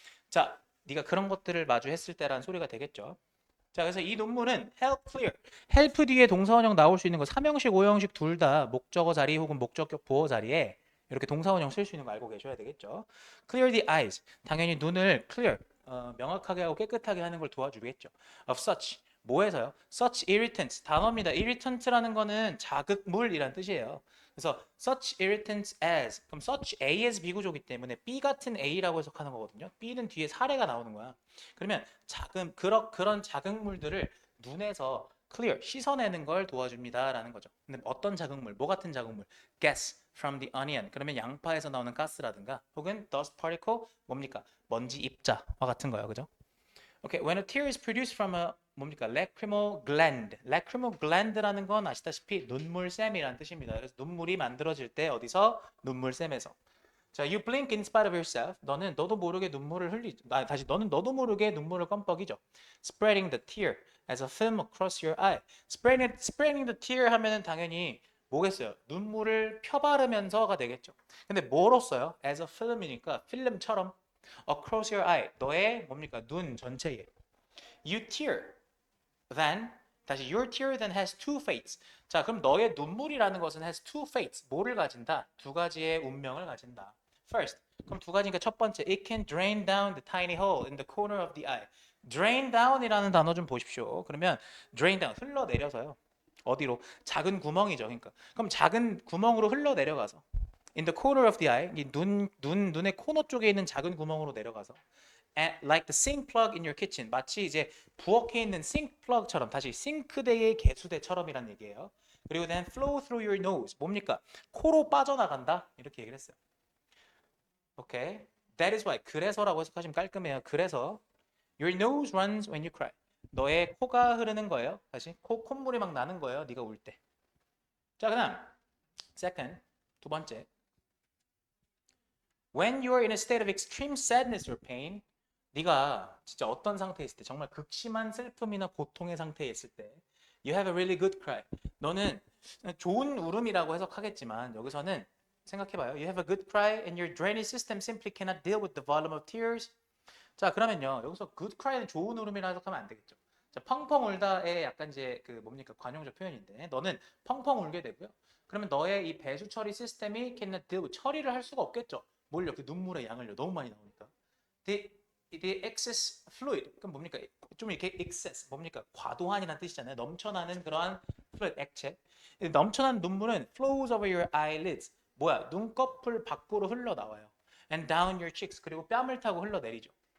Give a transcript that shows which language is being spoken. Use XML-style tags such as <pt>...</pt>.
<ko>자, 네가 그런 것들을 마주했을 때라는 소리가 되겠죠. 자, 그래서 이 논문은</ko> <en>help clear,</en> <ko>help 뒤에 동사원형 나올 수 있는 거 3형식, 5형식 둘 다 목적어 자리 혹은 목적격 보어 자리에 이렇게 동사원형 쓸 수 있는 거 알고 계셔야 되겠죠.</ko> <en>clear the eyes,</en> <ko>당연히 눈을 clear, 명확하게 하고 깨끗하게 하는 걸 도와주겠죠.</ko> <en>of such,</en> <ko>뭐에서요?</ko> <en>such irritants,</en> <ko>단어입니다. irritant라는 거는 자극물이란 뜻이에요. 그래서</ko> <en>such irritants as,</en> <ko>그럼 such A as 비구조기 때문에 B 같은 A라고 해석하는 거거든요. B는 뒤에 사례가 나오는 거야. 그러면 그런 자극물들을 눈에서 clear, 씻어내는 걸 도와줍니다라는 거죠. 근데 어떤 자극물, 뭐 같은 자극물?</ko> <en>gas from the onion.</en> <ko>그러면 양파에서 나오는 가스라든가 혹은 dust particle, 뭡니까? 먼지 입자와 같은 거예요. 그죠?</ko> <en>Okay, when a tear is produced from a</en> <ko>뭡니까?</ko> <en>lacrimal gland.</en> <ko>lacrimal gland라는 건 아시다시피 눈물샘이라는 뜻입니다. 그래서 눈물이 만들어질 때 어디서? 눈물샘에서.</ko> <en>자, you blink in spite of yourself.</en> <ko>너도 모르게 눈물을 다시 너는 너도 모르게 눈물을 껌뻑이죠.</ko> <en>Spreading the tear as a film across your eye. Spreading the tear</en> <ko>하면은 당연히 뭐겠어요? 눈물을 펴바르면서가 되겠죠. 근데 뭐로써요?</ko> <en>As a film이니까</en> <ko>필름처럼</ko> <en>across your eye.</en> <ko>너의 뭡니까? 눈 전체에.</ko> <en>You tear then</en> <ko>다시</ko> <en>your tear then has two fates.</en> <ko>자, 그럼 너의 눈물이라는 것은</ko> <en>has two fates.</en> <ko>뭐를 가진다? 두 가지의 운명을 가진다.</ko> <en>First,</en> <ko>그럼 두 가지니까 첫 번째,</ko> <en>it can drain down the tiny hole in the corner of the eye.</en> <ko>drain down이라는 단어 좀 보십시오. 그러면 drain down 흘러내려서요. 어디로? 작은 구멍이죠. 그러니까 그럼 작은 구멍으로 흘러내려가서</ko> <en>in the corner of the eye,</en> <ko>이 눈의 코너 쪽에 있는 작은 구멍으로 내려가서</ko> <en>like the sink plug in your kitchen.</en> <ko>마치 이제 부엌에 있는 싱크 플러그처럼 다시 싱크대의 개수대처럼이란 얘기예요. 그리고</ko> <en>then flow through your nose.</en> <ko>뭡니까? 코로 빠져나간다. 이렇게 얘기를 했어요. 오케이.</ko> <en>That is why.</en> <ko>그래서라고 해석하시면 깔끔해요. 그래서</ko> <en>your nose runs when you cry.</en> <ko>너의 코가 흐르는 거예요. 다시 콧물이 막 나는 거예요. 네가 울 때. 자, 그다음 second 두 번째.</ko> <en>When you are in a state of extreme sadness or pain,</en> <ko>네가 진짜 어떤 상태에 있을 때</ko> <en>정말 극심한 슬픔이나 고통의 상태에 있을 때 you have a really good cry.</en> <ko>너는 좋은 울음이라고 해석하겠지만 여기서는 생각해봐요.</ko> <en>You have a good cry and your drainage system simply cannot deal with the volume of tears.</en> <ko>자, 그러면요. 여기서 good cry는 좋은 울음이라 해석하면 안 되겠죠. 자, 펑펑 울다의 약간 이제 그 뭡니까? 관용적 표현인데 너는 펑펑 울게 되고요. 그러면 너의 이 배수 처리 시스템이</ko> <en>cannot deal with</en> <ko>처리를 할 수가 없겠죠. 뭘요? 그 눈물의 양을요. 너무 많이 나오니까.</ko> <en>the excess fluid.</en> <ko>그럼 뭡니까? 좀 이렇게 excess 뭡니까? 과도한이라는 뜻이잖아요. 넘쳐나는 그러한 fluid 액체. 넘쳐난 눈물은</ko> <en>flows over your eyelids.</en> <ko>뭐야? 눈꺼풀 밖으로 흘러나와요.</ko> <en>And down your cheeks.</en> <ko>그리고 뺨을 타고 흘러내리죠.</ko>